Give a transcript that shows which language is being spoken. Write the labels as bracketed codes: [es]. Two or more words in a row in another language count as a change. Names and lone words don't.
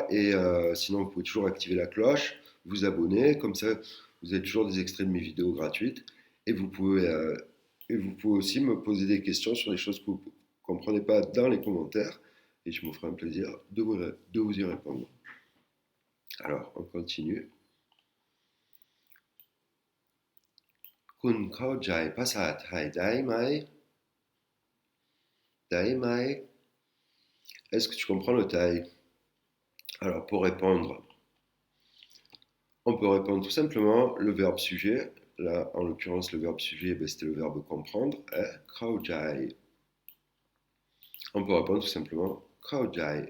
[fr] Et sinon, vous pouvez toujours activer la cloche, vous abonner. Comme ça, vous avez toujours des extraits de mes vidéos gratuites. Et vous pouvez aussi me poser des questions sur les choses que vous ne comprenez pas dans les commentaires. Et je me ferai un plaisir de vous y répondre. Alors, on continue. [th] คุณเข้าใจภาษาไทยได้ไหมได้ไหม [fr] Est-ce que tu comprends le thaï? Alors, pour répondre, on peut répondre tout simplement le verbe sujet. Là, en l'occurrence, le verbe sujet, ben, c'était le verbe comprendre. [th] เข้าใจ. [fr] On peut répondre tout simplement [th] เข้าใจ.